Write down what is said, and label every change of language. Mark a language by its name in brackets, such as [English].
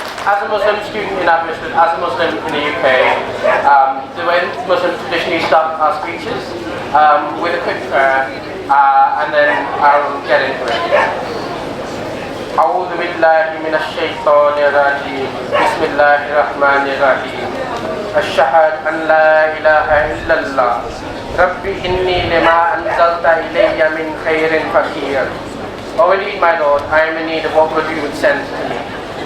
[English] As a Muslim student in Aberystwyth, as a Muslim in the UK, the way Muslims traditionally start our speeches with a quick prayer, and then I'll get into it. [Arabic] أعوذ بالله من الشيطان الرجيم بسم الله الرحمن الرحيم أشهد أن لا إله إلا الله ربي إني لما أنزلت إلي من خير فقير. [English] Oh indeed, my Lord, I am in need of what good you would send to me.